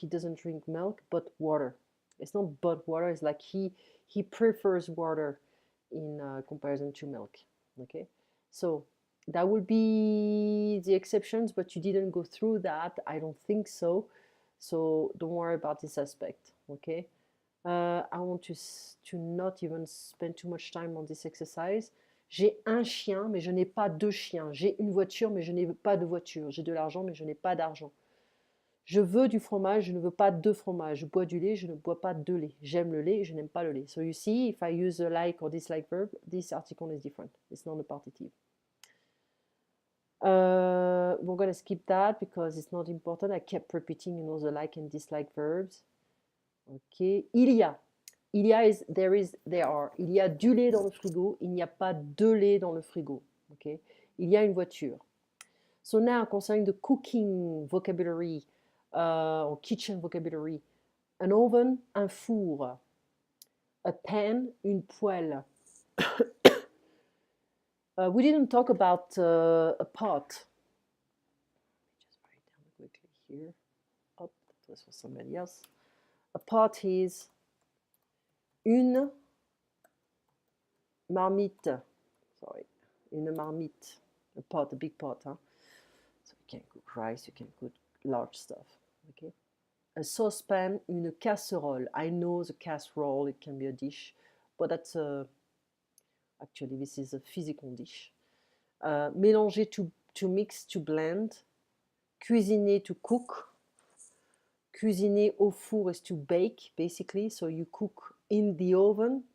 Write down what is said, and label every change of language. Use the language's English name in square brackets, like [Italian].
[English] He doesn't drink milk, but water. It's not but water. It's like he prefers water in comparison to milk. Okay. So that would be the exceptions, but you didn't go through that. I don't think so. So don't worry about this aspect. Okay. I want to not even spend too much time on this exercise. [French] J'ai un chien, mais je n'ai pas deux chiens. J'ai une voiture, mais je n'ai pas de voiture. J'ai de l'argent, mais je n'ai pas d'argent. Je veux du fromage, je ne veux pas de fromage. Je bois du lait, je ne bois pas de lait. J'aime le lait, je n'aime pas le lait. [English] So you see, if I use a like or dislike verb, this article is different. It's not a partitive. We're going to skip that because it's not important. I kept repeating, the like and dislike verbs. Ok. Il y a. Il y a is there is, there are. [French] Il y a du lait dans le frigo. Il n'y a pas de lait dans le frigo. [English] Ok. [French] Il y a une voiture. [English] So now, concerning the cooking vocabulary, or kitchen vocabulary, an oven, un four, a pan, une poêle. We didn't talk about a pot. Just write it down quickly here. Up, that was for somebody else. A pot is une marmite. Sorry, une marmite. A pot, a big pot. Huh? So you can cook rice, you can cook large stuff. Okay. A saucepan, une casserole. I know the casserole, it can be a dish, but that's actually this is a physical dish. Mélanger, to mix, to blend. Cuisiner, to cook. Cuisiner au four is to bake, basically. So you cook in the oven.